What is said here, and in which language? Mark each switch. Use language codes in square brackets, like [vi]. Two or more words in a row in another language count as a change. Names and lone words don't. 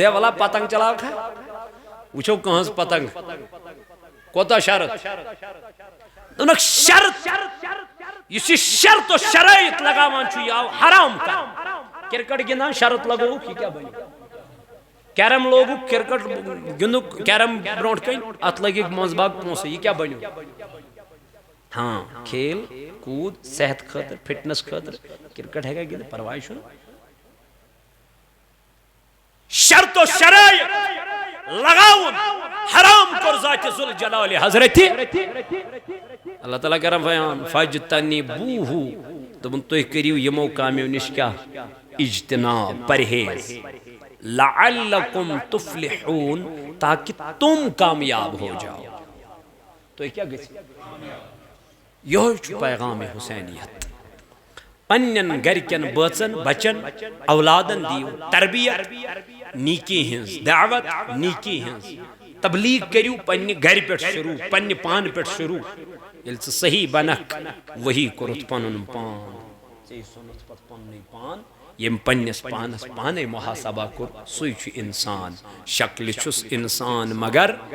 [ks] ہے ولا پتنگ چلاو کھا وٕچھو کٕہٕنٛز پتنگ کوتاہ شرط دوٚپنکھ شرط یُس یہِ شرط و شرٲیط لگاوان چھُ یہِ آو حرام کرنہٕ کرکٹ گِنٛدان شرط لگووُکھ یہِ کیٛاہ بنہِ کیرم لوگُکھ کرکٹ گِنٛدُکھ کیرم برونٛٹھ کَنۍ اتھ لٔگِکھ منٛزٕ باگ پونٛسہٕ یہِ کیٛاہ بنیو ہاں کھیل کوٗد صحت خٲطرٕ فٹنس خٲطرٕ کرکٹ ہیٚکا گِنٛدِتھ پرواے چھُنہٕ شرط و شرٲیط لگاوُن حرام کوٚر ذاتِ ذوالجلالِ حضرتِ اللہ تعالیٰ کران بیان فاجتنبوہ دوٚپُن تُہۍ کٔرِو یِمو کامیو نِش کیٛاہ اجتناب پرہیز [ar] لعلکم تفلحون [ur] تاکہ تم کامیاب ہو جاؤ [ks] تُہۍ کیٛاہ گٔژھِو یہوے چھُ پیغام حسینیت پننٮ۪ن گرِکٮ۪ن بٲژن بچن اولادن دِیِو تربیت نیکی ہٕنٛز دعوت نیکی ہٕنٛز تبلیغ کٔرِو پننہِ گرِ پٮ۪ٹھ شروع پننہِ پانہٕ پٮ۪ٹھ شروع ییٚلہِ ژٕ صحیح بنکھ وہی کوٚرُتھ پنُن پان ژےٚ ژھُنُتھ پتہٕ پننُے پان ییٚمۍ پننِس پانس پانے محاسبہ کوٚر سُے چھُ انسان شکلہِ چھُس انسان مگر